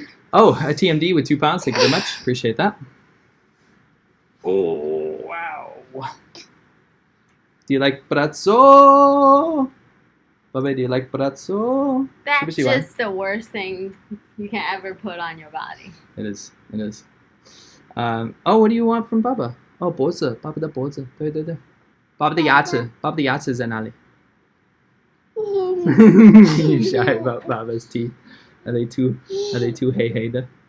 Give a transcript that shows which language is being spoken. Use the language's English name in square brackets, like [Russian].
[English] Oh, a TMD with £2. Thank you very much. Appreciate that. Oh, wow. Do you like brazzo? Bobby, do you like brazzo? That's just the worst thing you can ever put on your body. It is. Oh, what do you want from Baba? [Chinese] Oh, 脖子, Baba 的脖子，对对对。Baba 的牙齿 ，Baba 的牙齿在哪里？ [English] You shy about Baba's teeth? Are they too hey的?